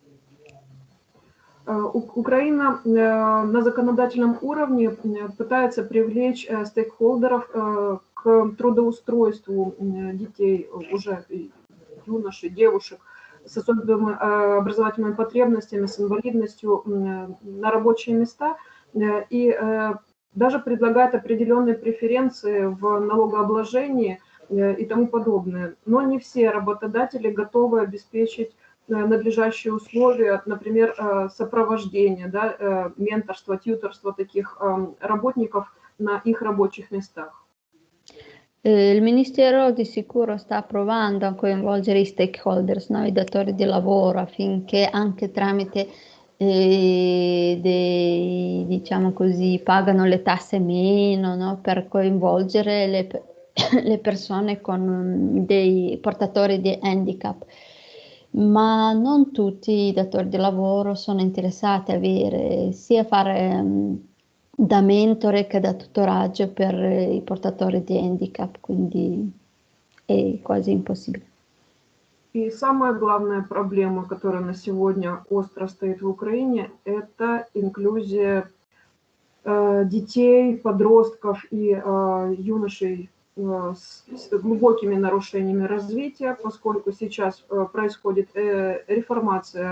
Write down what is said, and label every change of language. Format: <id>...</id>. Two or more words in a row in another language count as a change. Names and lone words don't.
<ru>Украина на законодательном уровне пытается привлечь стейкхолдеров к трудоустройству детей, уже юношей, девушек с особыми образовательными потребностями, с инвалидностью на рабочие места и даже предлагает определенные преференции в налогообложении и тому подобное. Но не все работодатели готовы обеспечить надлежащие условия, например, сопровождения, да, менторства, тьюторства таких работников на их рабочих местах.</ru> <it>Il Ministero di sicuro sta provando a coinvolgere i stakeholders, no? I datori di lavoro, affinché anche tramite diciamo così, pagano le tasse meno, no? Per coinvolgere le persone con dei portatori di handicap. Ma non tutti i datori di lavoro sono interessati a avere, sia fare da mentore che da tutoraggio per i portatori di handicap, quindi è quasi impossibile.</it> <ru>И самая главная проблема, которая на сегодня остро стоит в Украине, это инклюзия детей, подростков и юношей с глубокими нарушениями развития, поскольку сейчас происходит реформация</ru>